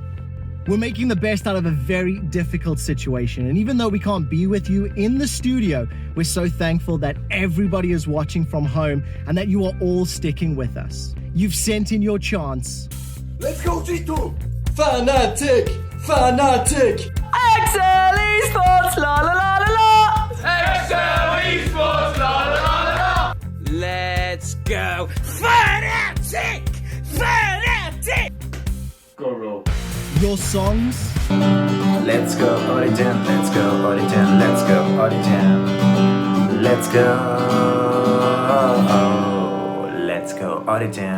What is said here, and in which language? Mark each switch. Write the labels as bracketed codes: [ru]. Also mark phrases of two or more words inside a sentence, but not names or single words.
[en] We're making the best out of a very difficult situation, and even though we can't be with you in the studio, we're so thankful that everybody is watching from home and that you are all sticking with us. You've sent in your chance. Let's go, G2! Fanatic! Fanatic! Excel Esports, la la la la la! Excel Esports, la la la la! Let's go! Fanatic! Fanatic! Go, roll. Your songs, Let's go, Origin, let's go, Origin, let's go, Origin. Let's go, let's go, Origin.